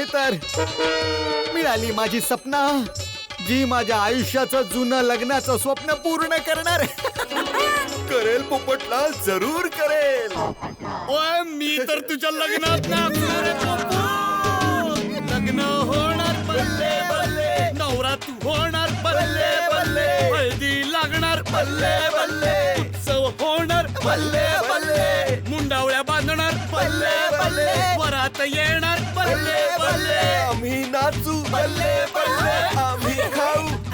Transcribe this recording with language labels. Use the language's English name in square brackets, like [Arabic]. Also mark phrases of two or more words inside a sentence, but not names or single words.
[Marathi] तर मिळाली माझी सपना, जी माझ्या आयुष्याचं जुनं लग्नाचं स्वप्न पूर्ण करणार. करेल पोपटलाल, जरूर करेल. ओय, मी तर तुझ्या लग्नात नाचणार आहे पोपू. लग्न होणार [Punjabi] ਬੱਲੇ ਬੱਲੇ, [Marathi] नवरा तू होणार [Punjabi] ਬੱਲੇ ਬੱਲੇ, [Marathi] हळदी लागणार [Punjabi] ਬੱਲੇ ਬੱਲੇ, [Marathi] उत्सव होणार [Punjabi] ਬੱਲੇ ਬੱਲੇ, [Marathi] मुंडावळ्या बांधणार [Punjabi] ਬੱਲੇ ਬੱਲੇ, [Marathi] वरात येणार [Punjabi] ਬੱਲੇ ਬੱਲੇ, [Marathi] आम्ही नाचू [Punjabi] ਬੱਲੇ ਬੱਲੇ, [Marathi] आम्ही खाऊ